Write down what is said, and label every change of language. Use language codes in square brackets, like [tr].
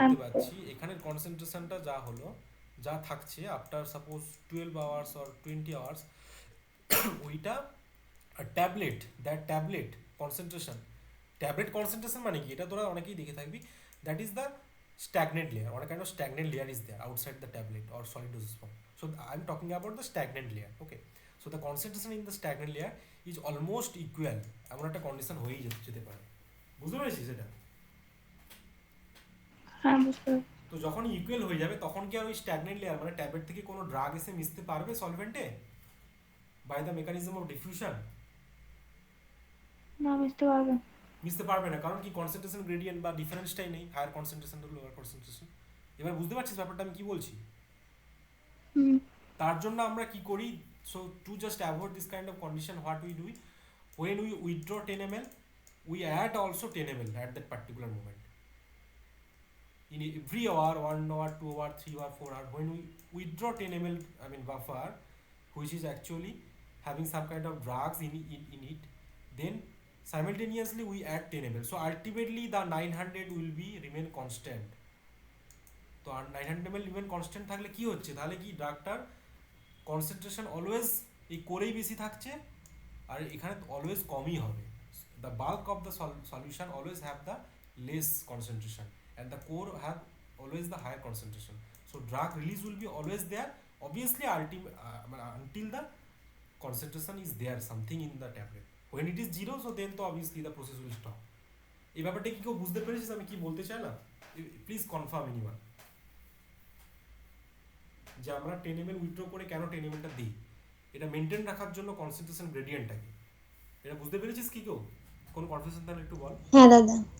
[bn] দেখতে পাচ্ছি, এখানের কনসেন্ট্রেশনটা যা হলো, যা থাকছে after suppose 12 hours or 20 hours, ওইটা tablet, that tablet concentration, tablet concentration মানে কি, এটা তোরা অনেকেই দেখে থাকবি, [en] That is the stagnant layer, or a kind of stagnant layer is there outside the tablet or solid dosage form. So I'm talking about the stagnant layer. Okay, so the concentration in the stagnant layer is almost equal, [bn] এমন একটা condition হয়েই যেতে পারে, বুঝতে পেরেছিস এটা? হ্যাঁ বুঝতে পেরেছি। তো যখন ইকুয়াল হয়ে যাবে, তখন কি আর ওই স্ট্যাগনেন্ট লেয়ার মানে ট্যাবলেট থেকে কোনো ড্রাগ এসে মিশতে পারবে সলভেন্টে by the mechanism of diffusion? না বুঝতে পারবেন। মিশতে পারবে না, কারণ কি কনসেন্ট্রেশন গ্রেডিয়েন্ট বা ডিফারেন্সটাই নেই, higher concentration two lower concentration. এবার বুঝতে পারছিস ব্যাপারটা আমি কি বলছি? হুম। তার জন্য আমরা কি করি, [en] So to just avoid this kind of condition, what we do, when we withdraw 10 ml we add also 10 ml at that particular moment in every hour, 1 hour, 2 hour, 3 hour, 4 hour, when we withdraw 10 ml, I mean buffer, which is actually having some kind of drugs in it, then simultaneously we add 10 ml, so ultimately the 900 will be remain constant. [bn] তো আর 900 ml remain constant থাকলে কি হচ্ছে, তাহলে কি ড্রাগটার concentration always এই কোরেই বেশি থাকছে, আর এখানে অলওয়েজ কমই হবে, [en] the bulk of the solution always have the less concentration and the core have always the higher concentration, so drug release will be always there, [bn] obviously [en] until the concentration is there something in the tablet. When it is zero, so then তো obviously the process will stop. [bn] এই ব্যাপারটা কি কেউ বুঝতে পেরেছিস আমি কি বলতে চাইলাম? প্লিজ কনফার্ম এনিওয়ান, যে আমরা 10 ml উইথড্র করে কেন 10 ml টা দিই, এটা মেনটেন রাখার জন্য কনসেন্ট্রেশন গ্রেডিয়েন্টটাকে, এটা বুঝতে পেরেছিস কি কেউ? কোন কনফিউশন তাহলে একটু বল। হ্যাঁ দাদা।